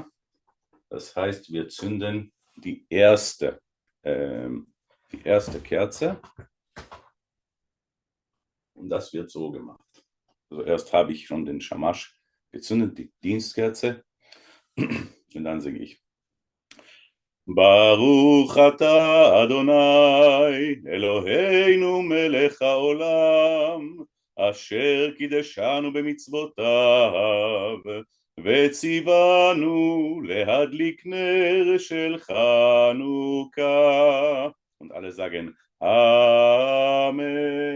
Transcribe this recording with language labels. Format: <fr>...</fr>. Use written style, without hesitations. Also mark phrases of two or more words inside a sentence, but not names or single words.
<de>Das heißt, wir zünden die erste Kerze. Und das wird so gemacht. Also erst habe ich schon den Shamash gezündet, die Dienstkerze. Und dann singe ich.</de> <he>ברוך אתה אדוני אלוהינו מלך העולם אשר קידשנו במצוותיו וציוונו להדליק נר של חנוכה.</he> <de>Und alle sagen Amen.</de>